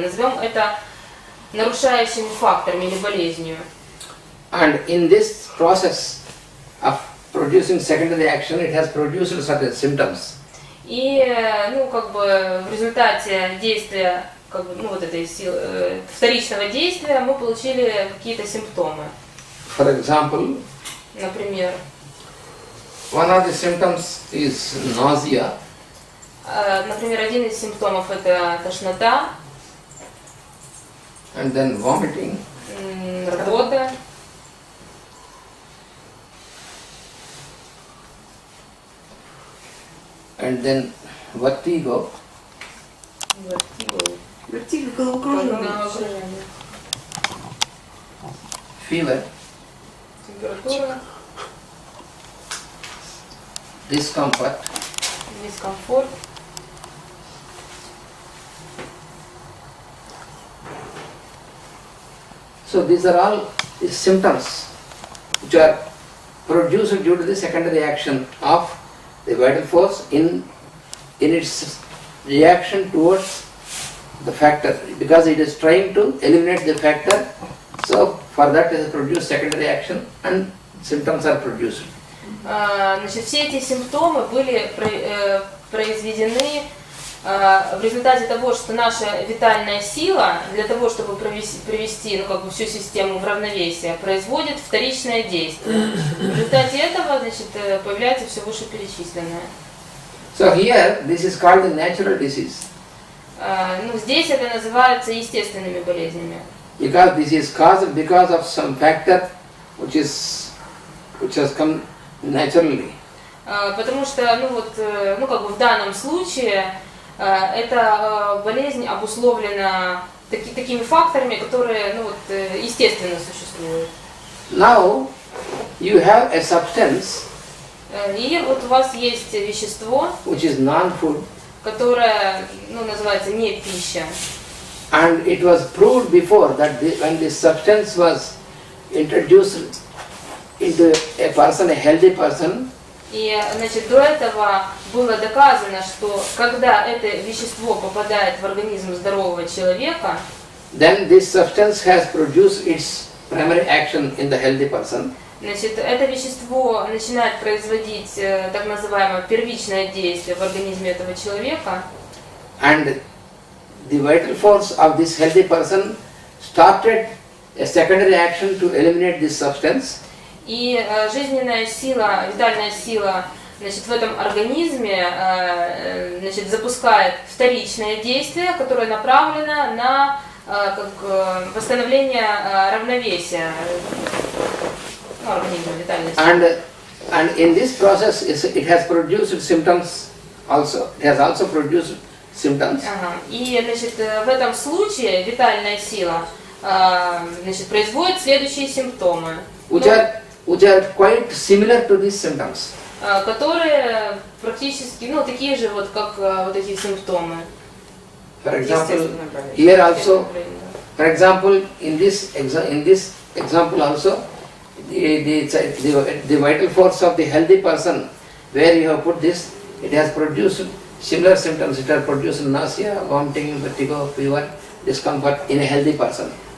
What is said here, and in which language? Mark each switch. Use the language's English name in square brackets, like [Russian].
[Russian] Назовем это нарушающими факторами или болезнью. [English] And in this process of producing secondary action, it has produced certain symptoms. [Russian] И в результате действия этой силы, вторичного действия мы получили какие-то симптомы. [English] For example, [Russian] например, [English] one of the symptoms is nausea. [Russian] Например, один из симптомов это тошнота. [English] And then vomiting. [Russian] Рвота. [English] And then vertigo. [Russian] Вертиго, головокружение. [English] fever, [Russian] Температура, [English] discomfort, [Russian] дискомфорт. [English] So these are all the symptoms which are produced due to the secondary action of the vital force in its reaction towards the factor, because it is trying to eliminate the factor. So for that it has produced secondary action and symptoms are produced. [Russian] Значит, все эти симптомы были произведены в результате того, что наша витальная сила для того, чтобы привести всю систему в равновесие, производит вторичное действие. В результате этого, значит, появляется все вышеперечисленное. [English] So here this is called the natural disease. [Russian] Здесь это называется естественными болезнями. [English] Because this is caused because of some factor which has come naturally. [Russian] Потому что, в данном случае эта болезнь обусловлена такими факторами, которые, естественно существуют. [English] Now you have a substance [Russian] И вот у вас есть вещество, [English] which is non-food, [Russian] которое, называется не пища. [English] and it was proved before that when this substance was introduced into a person, a healthy person, [Russian] И, значит, до этого было доказано, что когда это вещество попадает в организм здорового человека, [English] then this substance has produced its primary action in the healthy person. [Russian] Значит, это вещество начинает производить так называемое первичное действие в организме этого человека. [English] And the vital force of this healthy person started a secondary action to eliminate this substance. [Russian] И жизненная сила, витальная сила, значит, в этом организме, значит, запускает вторичное действие, которое направлено на восстановление равновесия организма, витальной силы. [English] And in this process, it has produced symptoms also. It has also produced symptoms. [Russian] И, значит, в этом случае витальная сила, значит, производит следующие симптомы, [English] Which are quite similar to these symptoms. [Russian] которые практически, такие же, как вот эти симптомы. [English] For example, here also, for example, in this example also, the vital force of the healthy person, where you have put this, it has produced similar symptoms. It has produced nausea, vomiting, vertigo, fever, discomfort in a healthy person.